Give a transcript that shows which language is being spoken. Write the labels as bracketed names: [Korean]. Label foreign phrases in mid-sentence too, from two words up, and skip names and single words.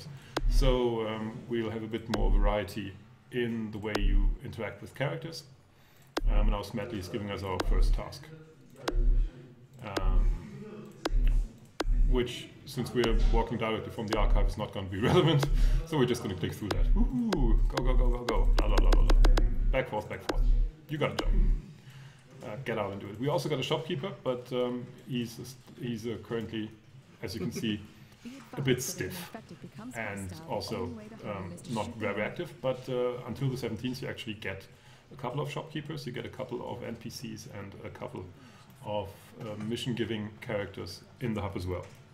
[English] So we'll have a bit more variety in the way you interact with characters. And now Smetley is giving us our first task. Which, since we're walking directly from the archive, is not going to be relevant, so we're just going to click through that. Woohoo! Go, go, go, go, go. La, la, la, la, la. Back, forth, back, forth. You got a job. Get out and do it. We also got a shopkeeper, but he's currently, as you can see, a bit stiff and also not very active. But until the 17th, you actually get a couple of shopkeepers, you get a couple of NPCs, and a couple of mission-giving characters in the hub as well.